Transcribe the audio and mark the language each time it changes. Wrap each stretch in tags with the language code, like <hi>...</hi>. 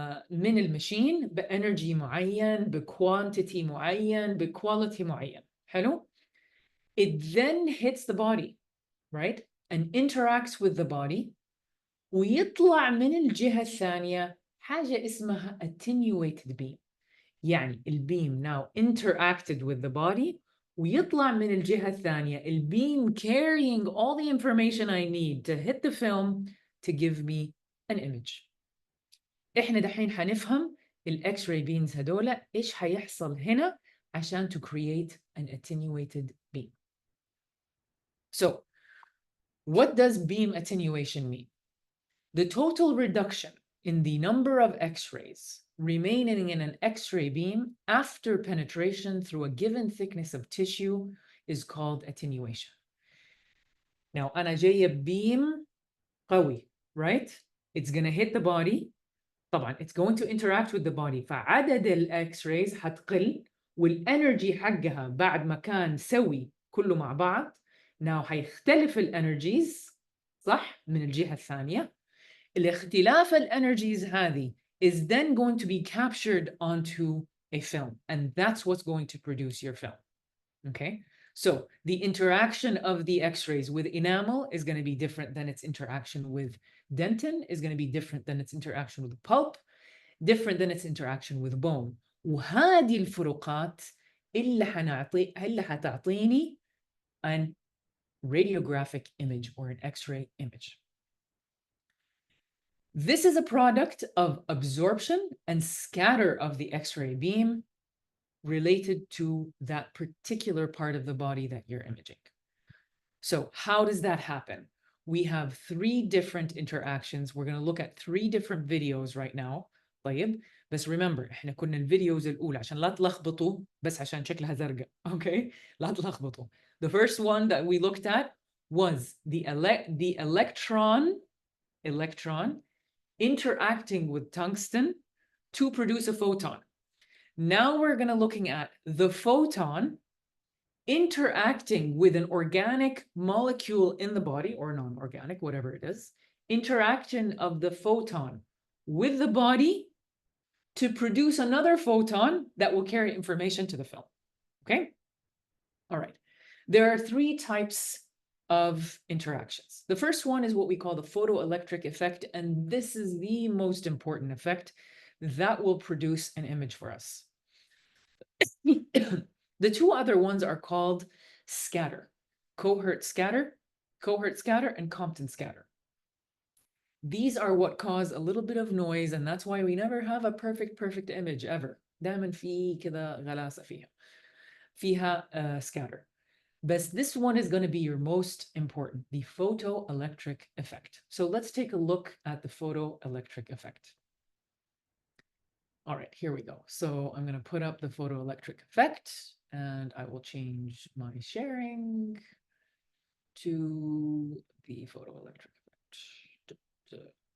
<ar>من الماشين بانرجي معين بكوانتيتي معين بكواليتي معين. حلو.</ar> <en>It then hits the body, right, and interacts with the body,</en> <ar>ويطلع من الجهة الثانية حاجة اسمها</ar> <en>attenuated beam.</en> <ar>يعني البيم</ar> <en>now interacted with the body</en> <ar>ويطلع من الجهة الثانية البيم</ar> <en>carrying all the information I need to hit the film to give me an image.</en> <ar>احنا دحين حنفهم الاكس-راي beams هدول ايش حيحصل هنا عشان</ar> <en>to create an attenuated beam. So, what does beam attenuation mean? The total reduction in the number of X-rays remaining in an X-ray beam after penetration through a given thickness of tissue is called attenuation.</en> <ar>Now, أنا جاية beam قوي, right?</ar> <en>It's going to hit the body. طبعا it's going to interact with the body.</en> <ar>فعدد الإكس-rays حتقل والenergy حقها بعد ما كان سوي كله مع بعض. Now حيختلف الenergies صح من الجهة الثانية. الاختلاف الenergies هذه</ar> <en>is then going to be captured onto a film, and that's what's going to produce your film. Okay, so the interaction of the X-rays with enamel is going to be different than its interaction with dentin, is going to be different than its interaction with pulp, different than its interaction with bone.</en> <ar>وهذه الفروقات اللي حتعطيني</ar> <en>an radiographic image or an X-ray image. This is a product of absorption and scatter of the X-ray beam related to that particular part of the body that you're imaging. So how does that happen? We have 3 different interactions. We're going to look at 3 different videos right now.</en> <ar>طيب بس remember احنا كنا الفيديوز الأولى عشان لا تلخبطوا بس عشان شكلها زرقاء. Okay, لا تلخبطوا.</ar> <en>The first one that we looked at was the electron interacting with tungsten to produce a photon. Now we're going to looking at the photon interacting with an organic molecule in the body or non-organic, whatever it is, interaction of the photon with the body to produce another photon that will carry information to the film. Okay? All right. There are 3 types of interactions. The first one is what we call the photoelectric effect, and this is the most important effect that will produce an image for us. The 2 other ones are called scatter, cohort scatter, and Compton scatter. These are what cause a little bit of noise, and that's why we never have a perfect image ever.</en> <ar>دائما في كذا غلاسة فيها scatter.</ar> <en>But this one is going to be your most important, the photoelectric effect. So let's take a look at the photoelectric effect. All right, here we go. So I'm going to put up the photoelectric effect, and I will change my sharing to the photoelectric effect.</en>